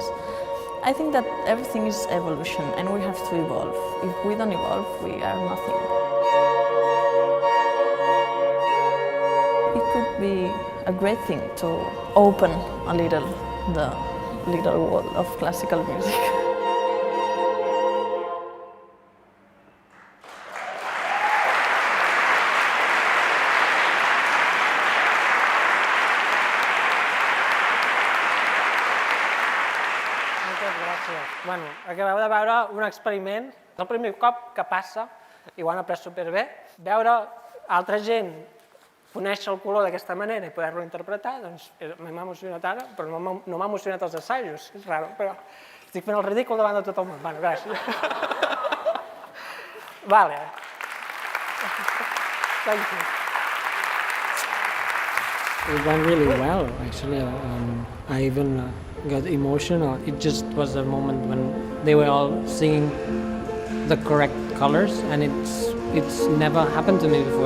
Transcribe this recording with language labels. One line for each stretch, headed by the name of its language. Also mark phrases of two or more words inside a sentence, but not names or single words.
English: I think that everything is evolution and we have to evolve. If we don't evolve, we are nothing. It could be a great thing to open a little the little world of classical music.
Catalan: Bueno, acabeu de veure un experiment. És el primer cop que passa, i ho han après superbé. Veure altra gent conèixer el color d'aquesta manera i poder-lo interpretar, doncs m'ha emocionat ara, però no m'ha emocionat els assajos, és raro, però Estic fent el ridícul davant de tot el món. Bueno, gràcies. Vale.
English: Thank you. It went really well, actually. I even got emotional. It just was a moment when they were all singing the correct colors, and it's never happened to me before.